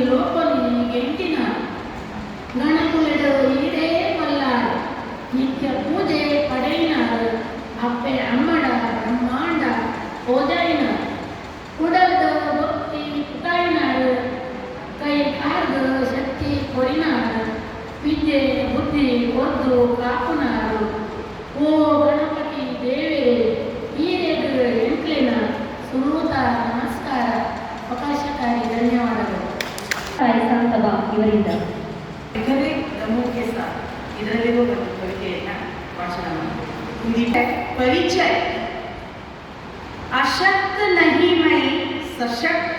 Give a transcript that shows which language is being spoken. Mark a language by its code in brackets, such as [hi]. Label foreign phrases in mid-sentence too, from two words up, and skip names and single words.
[tcy] ಲೋಪನಿ ಗೆಂಟಿನಾರು, ಗಣಕುಲೆಡು ಈಡೇ ಮಲ್ಲಾರು, ನಿತ್ಯ ಪೂಜೆ ಪಡೆಯಿನಾರು, ಅಪ್ಪೆ ಅಮ್ಮಡ ಬ್ರಹ್ಮಾಂಡ ಓಜಾಯಿನಾರು, ಕುಡಲ್ದ ಭಕ್ತಿ ಪುಟಾಯಿನಾರು, ಕೈ ಕಾರ್ದ ಶಕ್ತಿ ಕೊರಿನಾರು, ವಿದ್ಯೆ ಬುದ್ಧಿ ಒದ್ದು ಕಾಪುನಾರು, ಓ ಗಣಪತಿ ದೇವರೇ ಈರೆದು ಎಂಟ್ಲಿನ ಸುರೂತ ನಮಸ್ಕಾರ. [kn] ಅವಕಾಶಕ್ಕಾಗಿ ಧನ್ಯವಾದಗಳು. ತಾಯಿ ಸಾಂತವ ಇವರಿಂದ ಇದರಲ್ಲಿರುವ ಒಂದು ಕವಿತೆಯನ್ನು ವಾಚನ ಮಾಡಿ. [hi] परिचय अशक्त नहीं मैं सशक्त